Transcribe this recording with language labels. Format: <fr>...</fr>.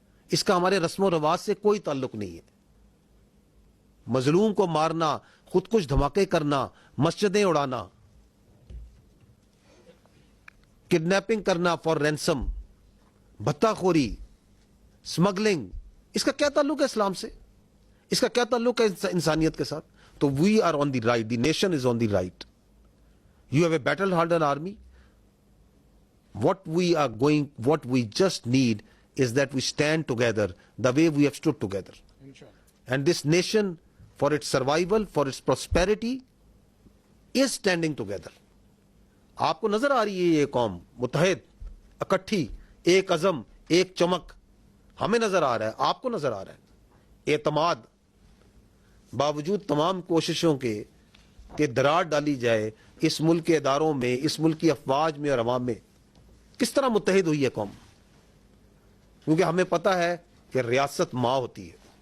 <ur>اس کا ہمارے رسم و رواج سے کوئی تعلق نہیں ہے. مظلوم کو مارنا, خود کچھ دھماکے کرنا, مسجدیں اڑانا, کڈنیپنگ کرنا</ur> <en>for ransom,</en> <ur>بھتہ خوری, اسمگلنگ, اس کا کیا تعلق ہے اسلام سے؟ اس کا کیا تعلق ہے انسانیت کے ساتھ؟ تو</ur> <en>we are on the right,</en> <ur>the nation is on the right.</ur> <en>You have a battle hardened army. What we just need is that we stand together the way we have stood together. And this nation, for its survival, for its prosperity, is standing together.</en> <ur>آپ کو نظر آ رہی ہے یہ قوم متحد, اکٹھی, ایک عزم, ایک چمک, ہمیں نظر آ رہا ہے, آپ کو نظر آ رہا ہے. اعتماد, باوجود تمام کوششوں کے کہ دراڑ ڈالی جائے اس ملک کے اداروں میں, اس ملک کی افواج میں اور عوام میں, کس طرح متحد ہوئی ہے قوم؟ کیونکہ ہمیں پتا ہے کہ ریاست ماں ہوتی ہے.</ur>